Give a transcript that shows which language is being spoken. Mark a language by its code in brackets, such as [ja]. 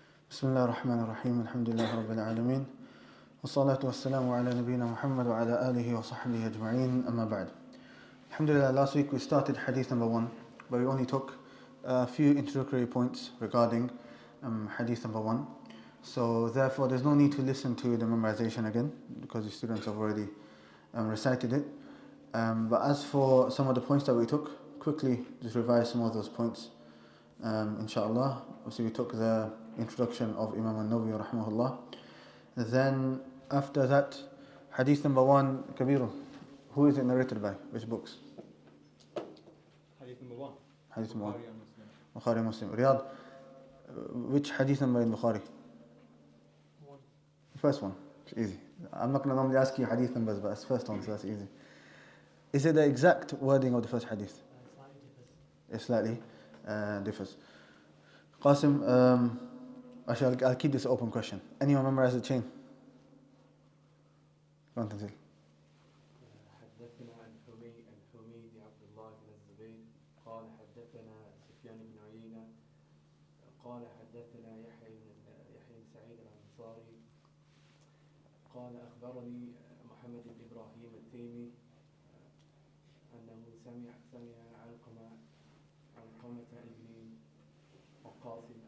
[ar] بسم الله الرحمن الرحيم الحمد لله رب العالمين والصلاة والسلام على نبينا محمد وعلى آله وصحبه أجمعين أما بعد. [en] Alhamdulillah, last week we started hadith number 1, but we only took a few introductory points regarding hadith number 1. So therefore there's no need to listen to the memorization again because the students have already recited it. But as for some of the points that we took, quickly just revise some of those points. Inshallah. So we took the introduction of Imam an-Nawawi rahimahullah. Then after that, hadith number 1, Kabir. Who is it narrated by? Which books? Hadith number 1. Hadith number 1. Bukhari and Muslim. Bukhari and Muslim. Riyadh, which hadith number in Bukhari? 1. The first one. It's easy. I'm not going to normally ask you hadith numbers, but it's the first one, so that's easy. Is it the exact wording of the first hadith? It slightly differs. Qasim, I'll keep this an open question. Anyone memorize the chain? Go on, Tanzil. [ar] حدثنا الحميدي عبد الله بن الزبير قال حدثنا سفيان بن عيينة قال حدثنا يحيى بن سعيد الأنصاري قال أخبرني محمد بن إبراهيم التيمي أنه سمع علقمة ابن وقاص